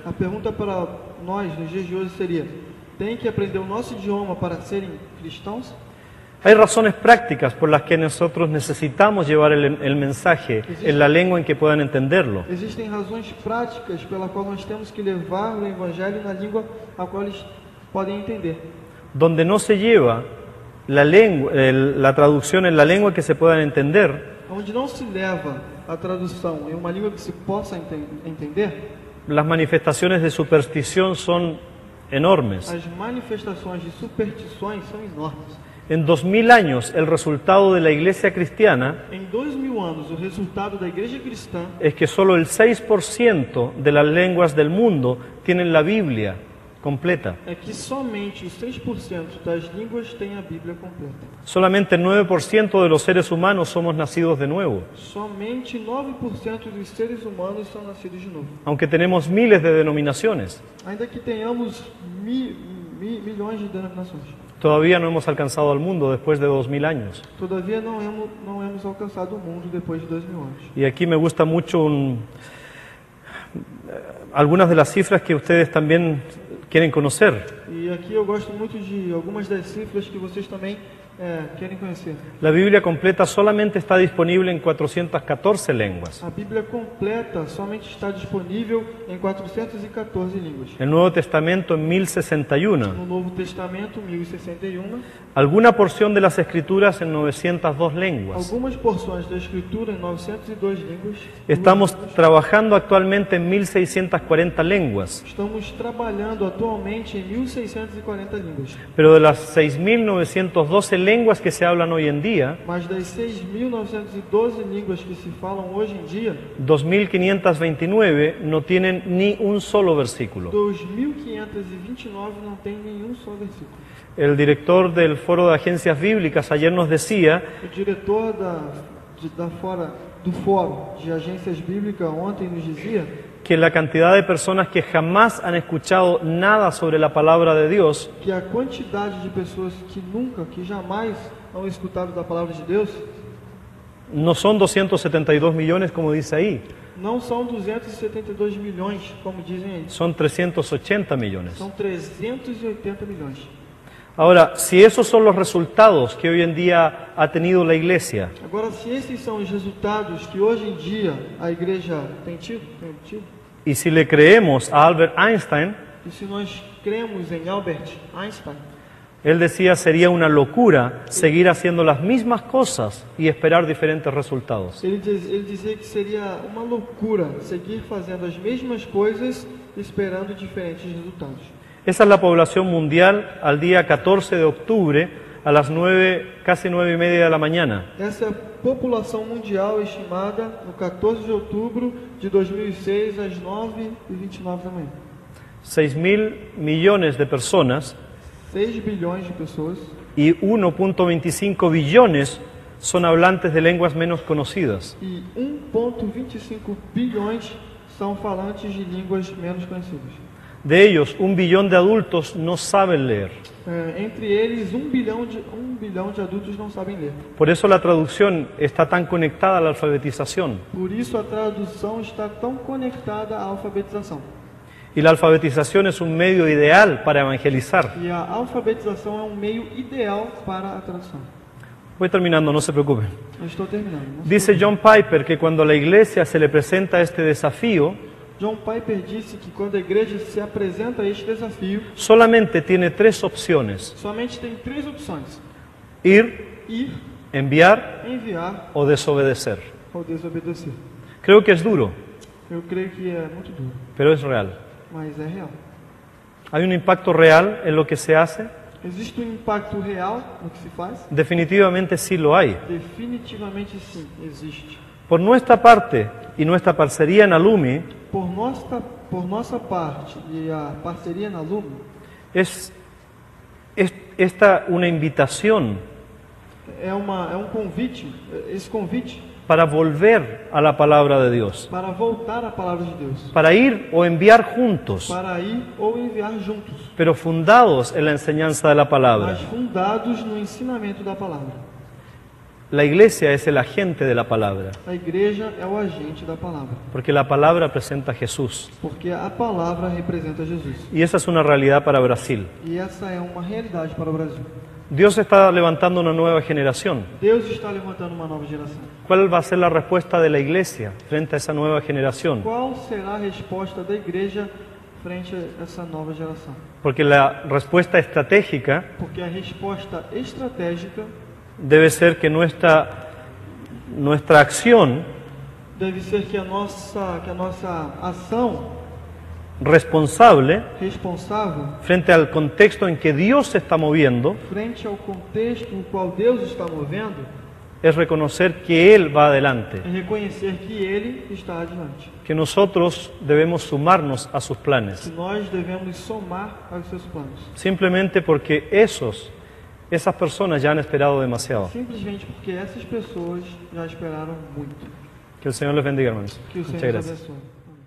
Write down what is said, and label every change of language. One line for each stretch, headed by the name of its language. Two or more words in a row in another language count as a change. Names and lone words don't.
Portuguese: A pergunta para nós nos dias de hoje seria, tem que aprender o nosso idioma para serem cristãos?
Spanish: Hay razones prácticas por las que nosotros necesitamos llevar el mensaje en la lengua en que puedan entenderlo.
Portuguese: Existem razões práticas pela qual nós temos que levar o evangelho na língua a qual eles podem entender.
Spanish: Donde no se lleva la traducción en la lengua que se puedan entender,
Portuguese: onde não se leva a tradução em uma língua que se possa entender,
Spanish: las manifestaciones de superstición son enormes.
Portuguese: As manifestações de superstições são enormes.
Spanish: En 2000 años, el resultado de la iglesia cristiana
Portuguese: Em 2000 anos, o resultado da igreja cristã
Spanish: es que solo el 6% de las lenguas del mundo tienen la Biblia completa.
Portuguese: é que somente os 6% das línguas têm a Bíblia completa.
Spanish: Solamente el 9% de los seres humanos somos nacidos de nuevo,
Portuguese: Somente 9% dos seres humanos são nascidos de novo.
Spanish: aunque tenemos miles de denominaciones.
Portuguese: Ainda que tenhamos milhões de denominações.
Spanish: Todavía no hemos alcanzado al mundo después de 2000 años.
Portuguese: Todavia não hemos alcançado o mundo depois de 2000 anos.
Spanish: Y aquí me gusta mucho algunas de las cifras que ustedes también quieren conocer.
Portuguese: E aqui eu gosto muito de algumas das cifras que vocês também querem conhecer.
Spanish: La Biblia completa solamente está disponible en 414 lenguas.
Portuguese: A Bíblia completa somente está disponível em 414 línguas.
Spanish: El Nuevo Testamento en 1061.
Portuguese: No Novo Testamento, 1061.
Spanish: Alguna porción de las Escrituras en 902 lenguas.
Portuguese: Algumas porções da Escritura em 902 línguas.
Spanish: Estamos trabajando actualmente en 1640 lenguas.
Portuguese: Estamos trabalhando atualmente em 1640 línguas.
Spanish: Pero de las 6912 lenguas que se hablan hoy en día,
Portuguese: Mas das 6.912 línguas que se falam hoje em dia,
Spanish: 2529 no tienen ni un solo versículo.
Portuguese: 2.529 não tem nenhum só versículo.
Spanish: El director del Foro de Agencias Bíblicas ayer nos decía
Portuguese: O diretor do Fórum de Agências Bíblicas ontem nos dizia
Spanish: que la cantidad de personas que jamás han escuchado nada sobre la palabra de Dios
Portuguese: que a quantidade de pessoas que jamais han escutado da palavra de Deus
Spanish: no son 272 millones como dice ahí,
Portuguese: não são 272 milhões, como dizem aí.
Spanish: son 380 millones.
Portuguese: São 380 milhões.
Spanish: Ahora, si esos son los resultados que hoy en día ha tenido la Iglesia,
Portuguese: Agora, se esses são os resultados que hoje em dia a igreja tem tido,
Spanish: y si le creemos a Albert Einstein,
Portuguese: e se nós cremos em Albert Einstein,
Spanish: él decía sería una locura seguir haciendo las mismas cosas y esperar diferentes resultados.
Portuguese: ele dizia que seria uma loucura seguir fazendo as mesmas coisas esperando diferentes resultados.
Spanish: Esa es la población mundial al día 14 de octubre a las 9, casi 9:30 de la mañana.
Portuguese: Essa é a população mundial estimada no 14 de outubro de 2006 às 9h29 da manhã.
Spanish: 6.000 millones de personas
Portuguese: 6 bilhões de pessoas
Spanish: y 1.25 billones son hablantes de lenguas menos conocidas.
Portuguese: e 1,25 bilhões são falantes de línguas menos conhecidas.
Spanish: De ellos, 1 billón de adultos no saben leer.
Portuguese: Entre eles, 1 bilhão de adultos não sabem ler.
Spanish: Por eso la traducción está tan conectada a la alfabetización.
Portuguese: Por isso a tradução está tão conectada à alfabetização.
Spanish: Y la alfabetización es un medio ideal para evangelizar.
Portuguese: E a alfabetização é um meio ideal para a tradução.
Spanish: Voy terminando, no se preocupen.
Portuguese: Eu estou terminando. não se
Spanish: Dice
Portuguese: preocupe.
Spanish: John Piper que cuando a la iglesia se le presenta este desafío,
Portuguese: John Piper disse que quando a igreja se apresenta a este desafio,
Spanish: solamente tiene 3 opciones:
Portuguese: somente tem 3 opções:
Spanish: ir,
Portuguese: ir,
Spanish: enviar
Portuguese: enviar
Spanish: o desobedecer.
Portuguese: ou desobedecer.
Spanish: Creo que es duro,
Portuguese: Eu creio que é muito duro,
Spanish: pero es real.
Portuguese: mas é real.
Spanish: ¿Hay un impacto real en lo que se hace?
Portuguese: Existe um impacto real no que se faz?
Spanish: Definitivamente sí lo hay.
Portuguese: Definitivamente sim, existe.
Spanish: Por nuestra parte y nuestra parcería en Alumi,
Portuguese: Por nossa parte e a parceria na Lume,
Spanish: es esta una invitación
Portuguese: é um convite, esse convite
Spanish: para volver a la palabra de Dios,
Portuguese: para voltar à palavra de Deus,
Spanish: para ir o enviar juntos,
Portuguese: para ir ou enviar juntos,
Spanish: pero fundados en la enseñanza de la palabra.
Portuguese: mas fundados no ensinamento da palavra.
Spanish: La iglesia es el agente de la palabra,
Portuguese: A igreja é o agente da palavra,
Spanish: porque la palabra presenta a Jesús.
Portuguese: porque a palavra representa Jesus.
Spanish: Y esa es una realidad para Brasil.
Portuguese: E essa é uma realidade para o Brasil.
Spanish: Dios está levantando una nueva generación.
Portuguese: Deus está levantando uma nova geração.
Spanish: ¿Cuál va a ser la respuesta de la iglesia frente a esa nueva generación?
Portuguese: Qual será a resposta da igreja frente a essa nova geração?
Spanish: Porque la respuesta estratégica
Portuguese: Porque a resposta estratégica
Spanish: debe ser que nuestra acción
Portuguese: deve ser que a nossa ação
Spanish: responsable
Portuguese: responsável
Spanish: frente al contexto en que Dios se está moviendo
Portuguese: frente ao contexto no qual Deus está movendo
Spanish: es reconocer que Él va adelante,
Portuguese: é reconhecer que Ele está adiante,
Spanish: que nosotros debemos sumarnos a sus
Portuguese: que
Spanish: planes,
Portuguese: nós devemos somar aos seus planos,
Spanish: simplemente porque esas personas ya han esperado demasiado.
Portuguese: simplesmente porque essas pessoas já esperaram muito.
Spanish: Que el Señor les bendiga, hermanos.
Portuguese: Que o Senhor
Spanish: Muchas
Portuguese: nos
Spanish: gracias.
Portuguese: abençoe.